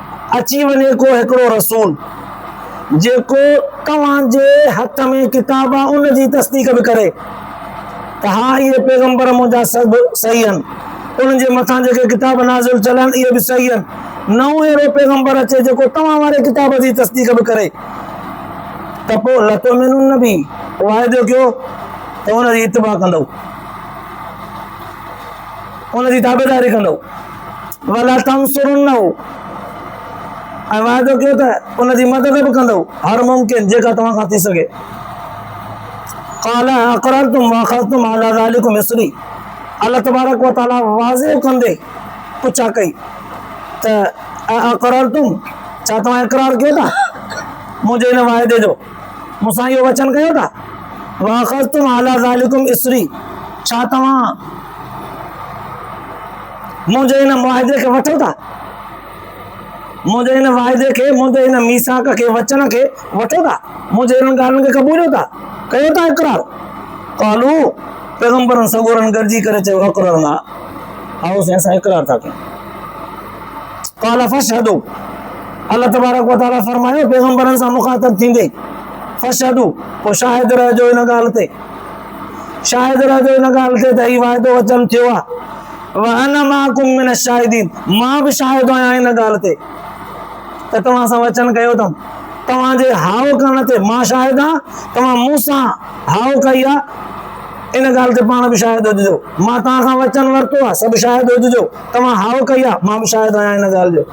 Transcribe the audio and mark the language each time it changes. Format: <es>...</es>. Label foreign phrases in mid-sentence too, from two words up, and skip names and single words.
<sd>अची वञे को हिकिड़ो रसूल जेको तव्हांजे हथ में किताब आहे उन जी तस्दीक बि करे त हा इहे पैगंबर मुंहिंजा सभु सही आहिनि, उन्हनि जे मथां जेके किताब नाज़िल थियल आहिनि इहे बि सही आहिनि, नओं अहिड़ो पैगंबर अचे जेको तव्हां वारे किताब जी तस्दीक बि करे त पोइ लतुमिनुन बि वाइदो कयो त उनजी इत्तिबा कंदव, उनजी ताबेदारी कंदव,</sd> <ar>ولتنصرنه</ar> <sd>ऐं वाइदो कयो त उनजी मदद बि कंदव हर मुमकिन जेका तव्हां खां थी सघे।</sd> <ar>قال أأقررتم وأخذتم على ذلكم إصري,</ar> <sd>अल्लाह तबारक व तआला वाज़िह कंदे पुछा कई त अक़ररतुम छा तव्हां इक़रार कयो था मुंहिंजे हिन वाइदे जो, मूंसां इहो वचन कयो था,</sd> <ar>وأخذتم على ذلكم إصري</ar> <sd>छा तव्हां मुंहिंजे हिन वाइदे खे वठो था, मुंहिंजे हिन वाइदे खे, मुंहिंजे हिन मीसाक खे, वचन खे वठो था, मुंहिंजे हिन ॻाल्हियुनि खे क़बूलियो था, कयो था इक़रार। क़ालू पैगंबरनि सगोरनि गॾिजी करे चयो अक़ररना, आओ से असां इक़रार था कयूं।</sd> <ar>قال فاشهدوا,</ar> <sd>अल्लाह तबारक व तआला फरमायो पैगंबरनि सां मुखातब थींदे फशहदू, पोइ शाहिद रहिजो हिन ॻाल्हि ते, शाहिद रहिजो हिन ॻाल्हि ते त हीउ वाइदो वचन थियो आहे,</sd> <ar>وأنا معكم من الشاهدين,</ar> <sd>मां बि शाहिद आहियां हिन ॻाल्हि ते त तव्हां सां वचन कयो अथमि, तव्हांजे हाव करण ते मां शाहिद आहियां, तव्हां मूंसां हाव कई आहे इन ॻाल्हि ते पाण बि शाहिद हुजिजो, मां तव्हां खां वचन वरितो आहे सभु शाहिद हुजिजो, तव्हां हाव कई आहे मां बि शाहिद आहियां हिन ॻाल्हि जो।</sd>